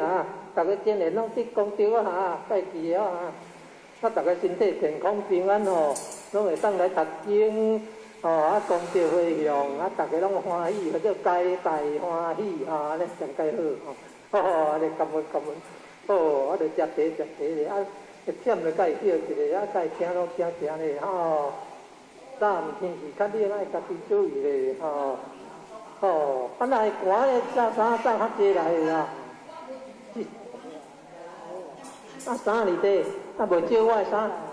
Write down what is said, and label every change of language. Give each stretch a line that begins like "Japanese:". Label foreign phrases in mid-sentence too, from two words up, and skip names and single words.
Min Nan Chinese: 大家今年拢得功德拜记大家身体健康平安拢会当来读经功德回向大家拢欢喜，或者皆大欢喜安尼上介好安尼感恩就食茶咧忝就甲伊叫一个甲伊听拢听咧早毋天时较冷，爱家己注意咧若会寒咧，衫较济来啦。衫里底袂少我的衫。